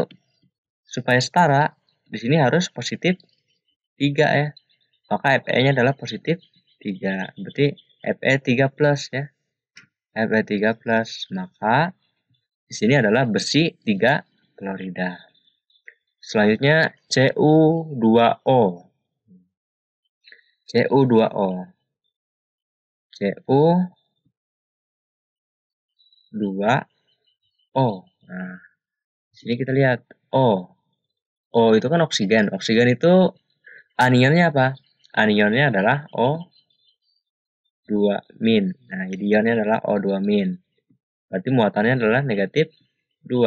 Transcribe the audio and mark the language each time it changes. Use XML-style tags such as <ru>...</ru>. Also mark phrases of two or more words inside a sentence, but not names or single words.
<id>Supaya setara, di sini harus positif 3 ya. Maka Fe-nya adalah positif 3. Berarti Fe 3 plus ya. Fe 3 plus. Maka di sini adalah besi 3 klorida. Selanjutnya Cu2O. Cu2O. Cu2O. Nah, di sini kita lihat O. O itu kan oksigen. Oksigen itu anionnya apa? Anionnya adalah O2 min. Nah, jadi ionnya adalah O2 min. Berarti muatannya adalah negatif 2.</id>